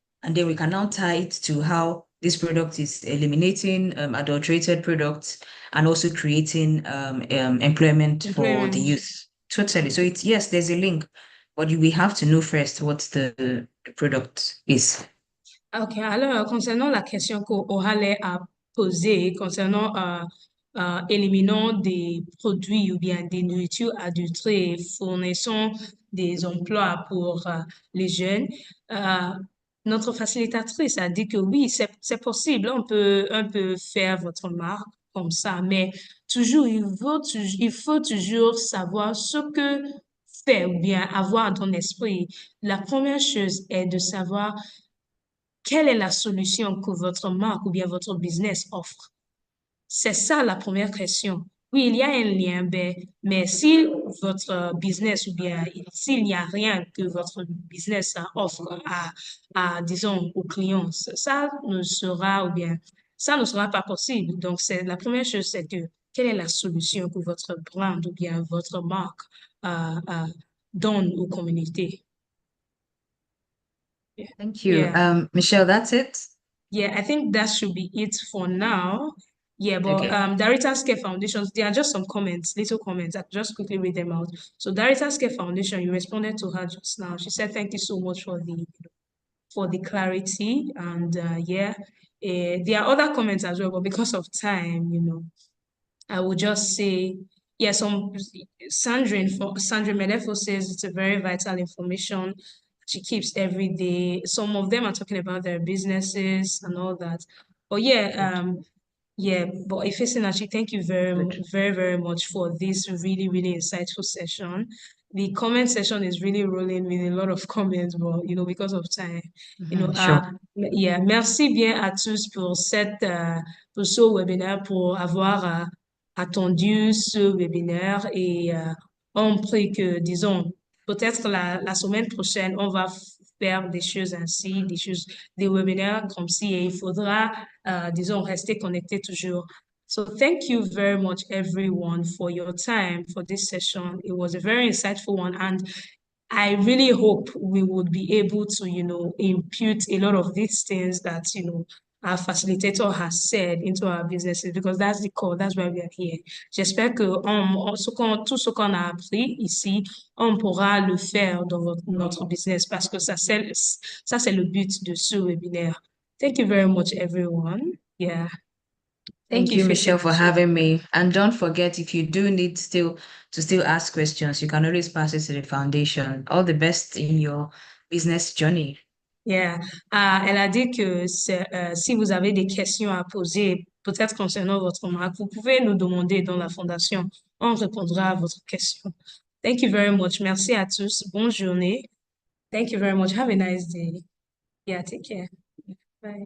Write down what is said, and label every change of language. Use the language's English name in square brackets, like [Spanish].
[English] And then we can now tie it to how this product is eliminating adulterated products and also creating employment for the youth. Totally. So it's yes, there's a link, but we have to know first what the product is. [French] Ok, alors concernant la question qu'Ohale a posée concernant éliminant des produits ou bien des nourritures adultérées, fournissant des emplois pour les jeunes, euh, notre facilitatrice a dit que oui, c'est possible, on peut faire votre marque comme ça, mais toujours, il faut toujours savoir ce que faire ou bien avoir dans l'esprit. La première chose est de savoir quelle est la solution que votre marque ou bien votre business offre? C'est ça la première question. Oui, il y a un lien, mais si votre business ou bien s'il n'y a rien que votre business offre disons, aux clients, ça ne sera ou bien ça ne sera pas possible. Donc, c'est la première chose, c'est que quelle est la solution que votre brand ou bien votre marque donne aux communautés? [English] Thank you. Yeah. Michelle, that's it. Yeah, I think that should be it for now. Yeah, but Okay. Daritas Care Foundations, there are just some comments, little comments. I'll just quickly read them out. So Daritas Care Foundation, you responded to her just now. She said, "Thank you so much for the clarity." And yeah, there are other comments as well, but because of time, I will just say, yeah, Sandrine Medefo says it's a very vital information she keeps every day. Some of them are talking about their businesses and all that. But yeah, but Ifesinachi, thank you very much for this really, really insightful session. The comment section is really rolling with a lot of comments, but because of time, Sure. [French] yeah, merci bien à tous pour pour ce webinaire, pour avoir attendu ce webinaire et on prie que, disons, peut-être la semaine prochaine, on va faire des choses ainsi, des webinaires comme ci et il faudra, disons, rester connecté toujours. [English] So thank you very much, everyone, for your time for this session. It was a very insightful one, and I really hope we would be able to, impute a lot of these things that, our facilitator has said into our businesses, because that's the core, that's why we are here. [French] J'espère que tout ce qu'on a appris ici, on pourra le faire dans notre business, parce que ça, c'est le but de ce webinaire. [English] Thank you very much, everyone. Yeah. Thank you, Faith Michelle, and for Michelle. having me. And don't forget, if you do need to still ask questions, you can always pass it to the foundation. All the best in your business journey. Yeah. [French] Elle a dit que si vous avez des questions à poser, peut-être concernant votre marque, vous pouvez nous demander dans la fondation. On répondra à votre question. [English] Thank you very much. [French] Merci à tous. Bonne journée. [English] Thank you very much. Have a nice day. Yeah, take care. Bye.